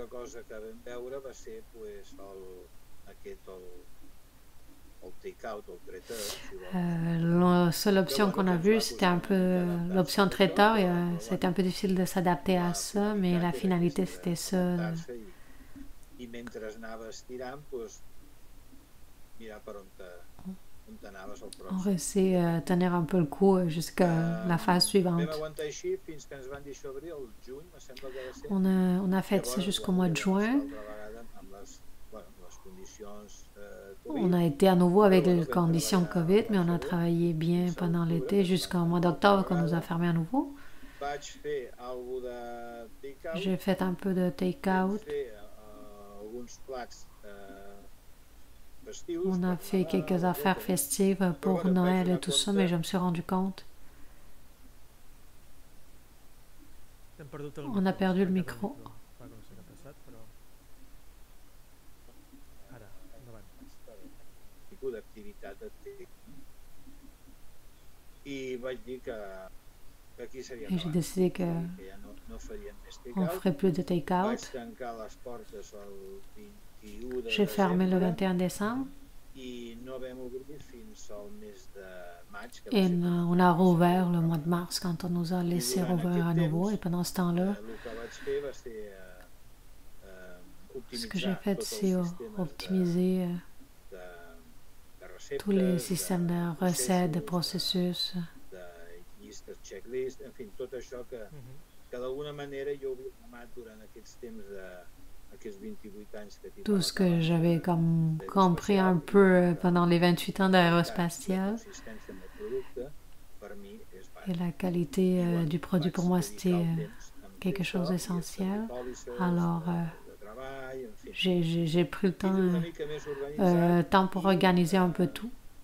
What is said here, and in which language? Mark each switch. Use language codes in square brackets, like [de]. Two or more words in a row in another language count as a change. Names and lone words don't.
[fr] La seule option qu'on a vue, c'était un peu l'option traiteur. C'était un peu difficile de s'adapter à ça, mais la finalité, c'était ça. [ca] i mentre anaves tirant, doncs, mirar per on t'anaves al [fr] On [ca] pròxim. [fr] réussit tenir un peu le coup jusqu'à la phase suivante. [ca] Vam aguantar així fins que ens van dir això abril, el juny, me sembla que va ser. [fr] On a fait ça jusqu'au mois de juin. On a été à nouveau avec les conditions Covid, mais on a travaillé bien pendant l'été jusqu'au mois d'octobre qu'on nous a fermé à nouveau. J'ai fait un peu de take-out. On a fait quelques affaires festives pour Noël et tout ça, mais je me suis rendu compte. On a perdu le micro. [ca] I vaig dir que aquí seria [fr] Et j'ai décidé que [ca] no faríem més [fr] on [ca] take-out. [fr] ferait plus de take-out. [ca] Vaig tancar les portes el 21 de [fr] J'ai fermé le [ca] desembre [fr] 21 décembre [ca] i no vam obrir fins al mes de maig. Que [fr] et [ca] va ser [fr] on a rouvert le mois de mars quand on nous a laissé rouvrir à nouveau. Et pendant ce temps-là, [ca] el que vaig fer va ser [fr] ce que j'ai [ca] optimitzar [fr] fait, [ca] tots [fr] c'est [ca] els sistemes [fr] optimiser [ca] de receptes, [fr] tous les systèmes de recettes, de processus. [ca] de llistes, checklist, en fi, tot això que d'alguna manera jo havia amat durant aquests temps aquests 28 anys que tinc. [fr] Tout ce que j'avais comme compris un peu pendant les 28 ans d'aérospatiale. Et la qualité du produit pour moi c'était quelque chose d'essentiel. Alors j'ai pris le temps pour organiser un peu tout.